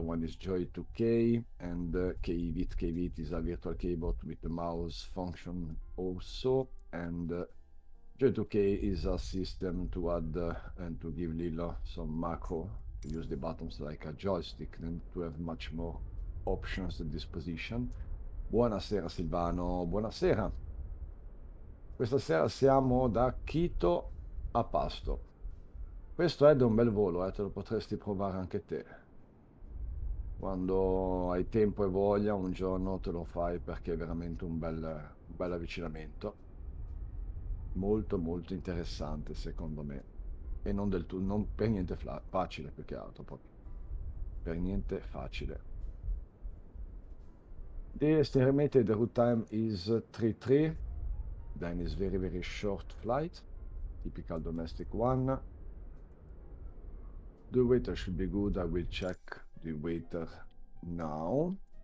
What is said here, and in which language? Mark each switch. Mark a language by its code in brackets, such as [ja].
[en] One is Joy2K and KVIT. KVIT is a virtual keyboard with the mouse function also, and Joy2K is a system to add and to give Lilo some macro to use the buttons like a joystick and to have much more options at disposition. [it] Buonasera Silvano, buonasera. Questa sera siamo da Quito a Pasto. Questo è un bel volo, te lo potresti provare anche te. Quando hai tempo e voglia, un giorno te lo fai perché è veramente un bel avvicinamento. Molto molto interessante secondo me. e non del tutto, non per niente facile, più che altro, proprio. Per niente facile. [en] The estimated route time is 3-3, then is very, very short flight, typical domestic one. The waiter should be good. I will check the waiter now.